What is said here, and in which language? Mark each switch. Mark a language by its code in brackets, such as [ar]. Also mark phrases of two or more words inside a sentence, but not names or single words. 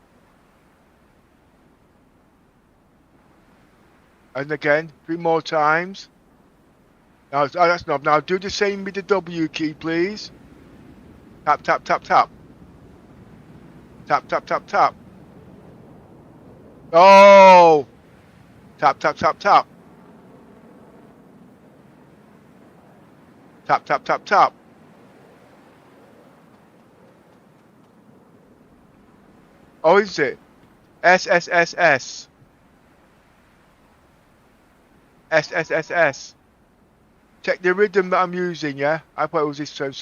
[en] And again, 3 more times. Now, that's enough. Now do the same with the W key, please. Tap, tap, tap, tap. Tap, tap, tap, tap. Oh! Tap, tap, tap, tap. Tap, tap, tap, tap. Oh, is it? SSSS. SSSS. Check the rhythm that I'm using, yeah? I thought it was this time.